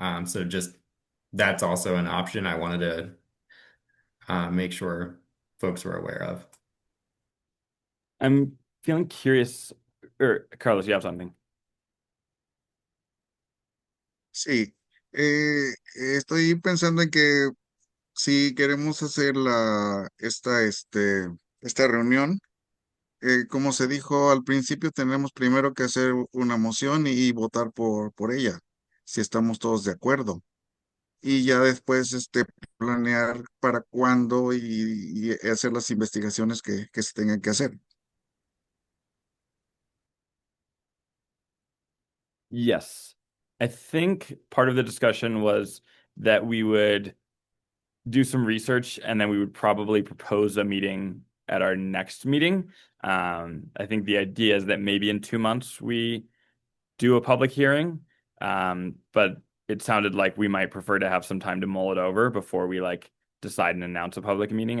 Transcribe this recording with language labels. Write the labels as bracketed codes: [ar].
[en] So just that's also an option I wanted to make sure folks were aware of. I'm feeling curious, or Carlos, you have something? [es] Sí, estoy pensando en que si queremos hacer esta reunión, como se dijo al principio, tenemos primero que hacer una moción y votar por ella, si estamos todos de acuerdo. Y ya después planear para cuándo y hacer las investigaciones que se tengan que hacer. [en] Yes. I think part of the discussion was that we would do some research and then we would probably propose a meeting at our next meeting. I think the idea is that maybe in 2 months we do a public hearing, but it sounded like we might prefer to have some time to mull it over before we like decide and announce a public meeting.